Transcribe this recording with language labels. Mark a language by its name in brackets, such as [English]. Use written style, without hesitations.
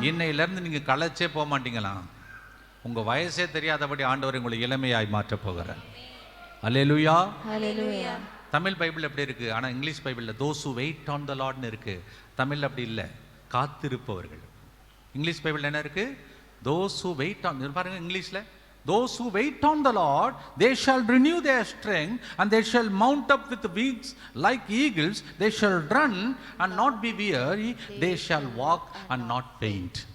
[Tamil] இன்னையிலிருந்து நீங்க களைச்சே போக மாட்டீங்களா? உங்க வயசே தெரியாதபடி ஆண்டவர் உங்களை இளமையாய் மாற்ற போகிறார். ஹல்லேலூயா. ஹல்லேலூயா. தமிழ் பைபிள் எப்படி இருக்கு? ஆனா இங்கிலீஷ் பைபிள்ல [English] those who wait on the Lord [Tamil] இருக்கு. தமிழ்ல அப்படி இல்லை, காத்திருப்பவர்கள். இங்கிலீஷ் பைபிள் என்ன இருக்கு? [English] those who wait on, [Tamil] பாருங்க இங்கிலீஷ்ல, [English] those who wait on the Lord they shall renew their strength and they shall mount up with wings like eagles, they shall run and not be weary, they shall walk and not faint.